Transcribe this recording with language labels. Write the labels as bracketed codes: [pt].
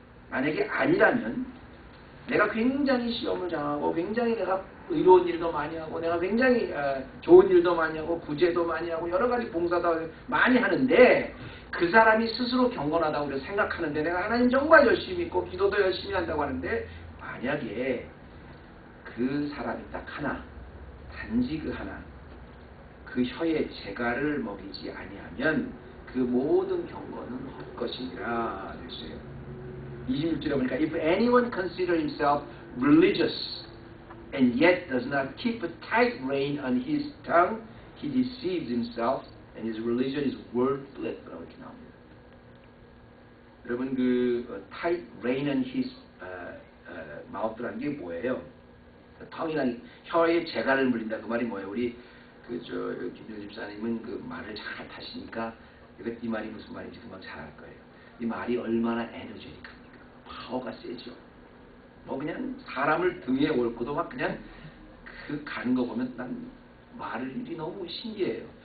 [ko] 만약에 아니라면 내가 굉장히 시험을 당하고 굉장히 내가 의로운 일도 많이 하고 내가 굉장히 좋은 일도 많이 하고 구제도 많이 하고 여러 가지 봉사도 많이 하는데 그 사람이 스스로 경건하다고 우리가 생각하는데 내가 하나님 정말 열심히 있고 기도도 열심히 한다고 하는데 만약에 그 사람이 딱 하나, 단지 그 하나, 그 혀에 재갈을 먹이지 아니하면 그 모든 경건은 헛것이니라 됐어요. 26절에 보니까 [en] If anyone consider himself religious and yet does not keep a tight rein on his tongue, he deceives himself and his religion is worthless. [ko] 라고 이렇게 나옵니다. 여러분 [en] tight rein on his mouth라는 [ko] 게 뭐예요? tongu이나 혀에 재갈을 물린다 그 말이 뭐예요? 우리 김준 집사님은 그 말을 잘 타시니까 이 말이 무슨 말인지 금방 잘 알 거예요. 이 말이 얼마나 에너제틱합니까? 파워가 세죠. 뭐 그냥 사람을 등에 옳고도 막 그냥 그 가는 거 보면 난 말이 너무 신기해요.